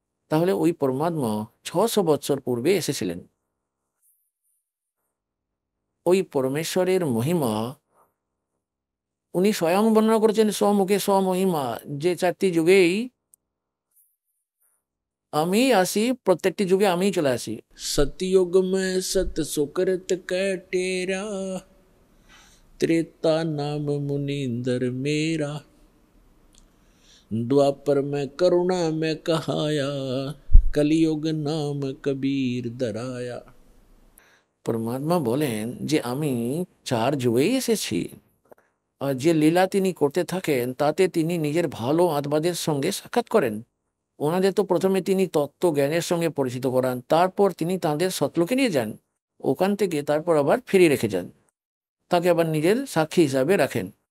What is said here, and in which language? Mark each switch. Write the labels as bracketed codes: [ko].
[bn] তাহলে ওই পরমাত্মা 600 বৎসর পূর্বে এসেছিলেন। ওই পরমেশ্বরের মহিমা উনি স্বয়ং বর্ণনা করেছেন স্বমুখে স্বমহিমা, যে 4টি যুগেই আমি আসি, প্রত্যেকটি যুগে আমি চলে আসি। [hi] सतयुग में सत सुकृत कटेरा, त्रेता नाम मुनींदर मेरा, द्वापर में करुणा में कहाया, कलियुग नाम कबीर दराया। [bn] পরমাত্মা বলেন যে আমি 4 যুগেই এসেছি, আর যে লীলা তিনি করতে থাকেন তাতে তিনি নিজের ভালো আত্মাদের সঙ্গে সাক্ষাৎ করেন। ওনাদের তো প্রথমে তিনি তত্ত্ব জ্ঞানের সঙ্গে পরিচিত করান, তারপর তিনি তাদের সতলোকে নিয়ে যান, ওখান থেকে তারপর আবার ফিরিয়ে রেখে যান, তাকে আবার নিজের সাক্ষী হিসাবে রাখেন।